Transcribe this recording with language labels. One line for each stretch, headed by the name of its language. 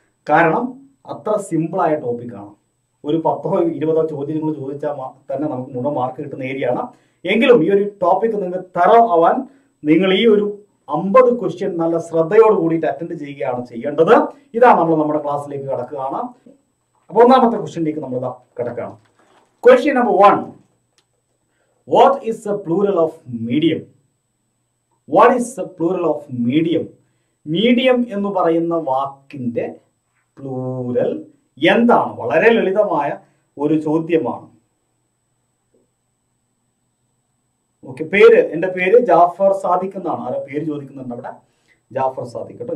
Malayalam: കാരണം അത്ര സിമ്പിളായ ടോപ്പിക്കാണ്. ഒരു 10 or 20 ചോദ്യങ്ങൾ ചോദിച്ചാൽ തന്നെ നമുക്ക് മുഴുവൻ മാർക്ക് കിട്ടുന്ന ഏരിയ ആണ്. എങ്കിലും ഈ ഒരു ടോപ്പിക്ക് നിങ്ങൾക്ക് തറോ ആവാൻ നിങ്ങൾ ഈ ഒരു 50 ക്വസ്റ്റ്യൻ നല്ല ശ്രദ്ധയോട് കൂടിയിട്ട് അറ്റൻഡ് ചെയ്യുകയാണ് ചെയ്യേണ്ടത്. ഇതാ നമ്മൾ നമ്മുടെ ക്ലാസ്സിലേക്ക് കടക്കുകയാണ്. അപ്പോൾ 1ാമത്തെ ക്വസ്റ്റ്യനിലേക്ക് നമ്മൾ കിടക്കുകയാണ്. Question number 1.
English: What is the plural of medium? What is the plural of medium?
Malayalam: Medium എന്ന് പറയുന്ന വാക്കിന്റെ പ്ലൂരൽ എന്താണ്? വളരെ ലളിതമായ ഒരു ചോദ്യമാണ്. ഓക്കെ, എന്റെ പേര് ജാഫർ സാദിഖ് എന്നാണ്. ആരോ പേര് ചോദിക്കുന്നുണ്ട് അവിടെ. ജാഫർ സാദിഖ് കേട്ടോ.